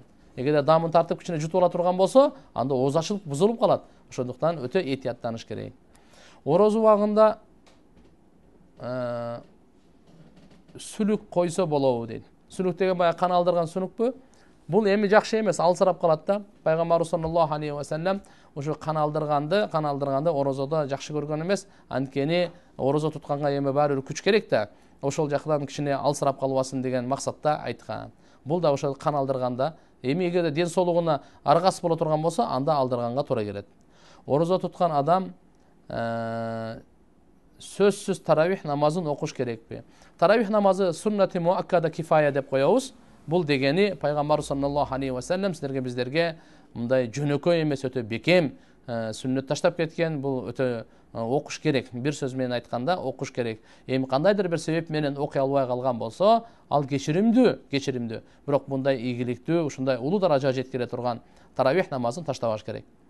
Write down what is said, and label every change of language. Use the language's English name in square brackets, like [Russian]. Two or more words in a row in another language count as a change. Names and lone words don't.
[Kyrgyz] Эгерде даамын тартып кичине жутуп ала турган болсо, анда ооз ачылып бузулуп калат. Ошондуктан өтө этияттаныш керек. Орозо убагында сүлүк койсо болобу дейт. Сүлүк деген баягы кан алдырган сүлүкпү? Бул эми жакшы эмес, алсырап калат да. Пайгамбарыбыз [Arabic] صلى الله عليه وسلم [Kyrgyz] ушу кан алдырганды орозодо жакшы көргөн эмес. Анткени орозо тутканга эми баары бир күч керек да. Ошол жактан кичине алсырап калбасын деген максатта айткан. Бул да ошол кан алдырганда, эми эгерде ден соолугуна аргасыз боло турган болсо, анда алдырганга туура келет. Орозо туткан адам сөзсүз таравих намазын окуш керекпи? Таравих намазы [Arabic] سنة مؤكدة كفاية [Kyrgyz] деп коебуз. Бул дегени пайгамбар [Arabic] صلى الله عليه وسلم [Kyrgyz] силерге биздерге мындай жөнөкөй эмес, өтө бекем сүннөт таштап кеткен. Бул өтө окуш керек. Бир сөз менен айтканда окуш керек. Эми кандайдыр бир себеп менен окуй албай калган болсо, ал кечиримдүү. Бирок мындай ийгиликтүү, ушундай улуу даражага жеткире турган таравих намазын таштабаш керек.